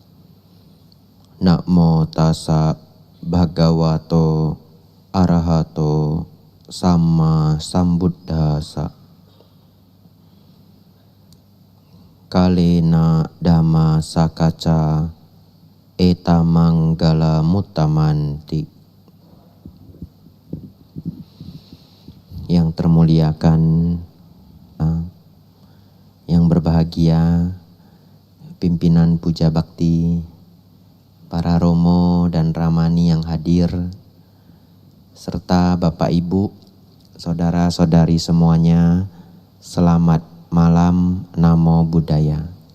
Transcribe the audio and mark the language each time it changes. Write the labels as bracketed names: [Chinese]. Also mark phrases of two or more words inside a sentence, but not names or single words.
[Pali] Namo tassa bhagavato arahato samma sambuddhassa. Kalena dhamma sakaca eta manggala muttamanti. [Indonesian] Yang termuliakan, yang berbahagia, pimpinan puja bakti, para romo dan ramani yang hadir, serta bapak ibu, saudara-saudari semuanya, selamat malam, [Pali] Namo Buddhaya.